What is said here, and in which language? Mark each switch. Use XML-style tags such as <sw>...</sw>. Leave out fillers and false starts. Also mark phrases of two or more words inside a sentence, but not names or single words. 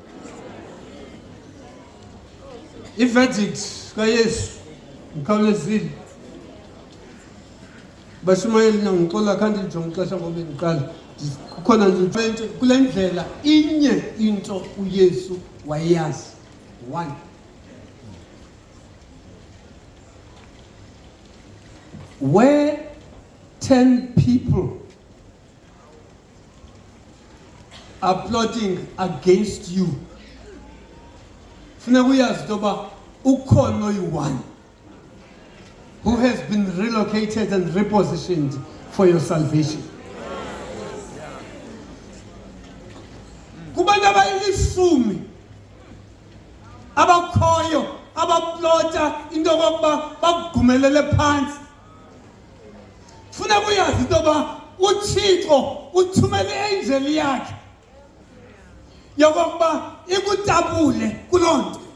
<xh>I-verdict kaYesu mkhawulezile. Bashumayeli ngixola kanti ngijonga ixesha ngoba ngiqala. Kukhona nje kule ndlela inye into uYesu wayazi.</xh> <en>One. Where 10 people are plotting against you,</en> <xh>funeka uyazi toba ukhona oyi-one</xh> <en>who has been relocated and repositioned for your salvation.</en> <xh>Kubantu abayilishumi abakhoyo abaplota into yokuba bakugumelele phansi. Funeka uyazi toba uThixo uthumele i-angel yakhe yokuba ikutabule kulonto.</xh>